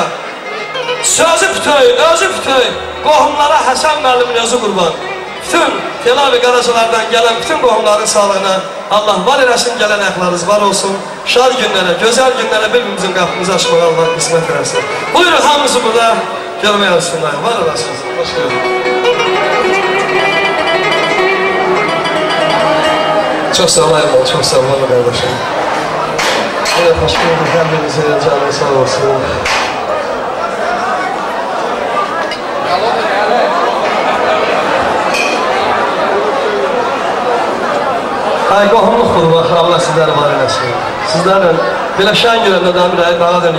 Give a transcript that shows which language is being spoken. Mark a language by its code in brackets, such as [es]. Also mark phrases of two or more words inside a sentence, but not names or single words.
[az] Sözü bütöy, özü bütöy, qohumlara Həsən məlimin özü qurban. Bütün Tel Aviv Qaracalardan gələn bütün qohumların sağlığına Allah var eləsin, gələn əxlarınız var olsun. Şad günlərə, gözəl günlərə bir-birimizin qapımızı açmağa Allah qismət eləsin. Buyurun, hamımızı burada görməyə olsunlar. Var olasınız. [tr] Hoş geldin. Çok sağ olun, çok sağ olun kardeşim. Evet, hoş geldiniz. [az] Hem birinizin canı sağ olsun. Ay, qohumluq qurmaq, Allah sizləri var eləsin. Sizlərlə belə şən görəndə daha dönür.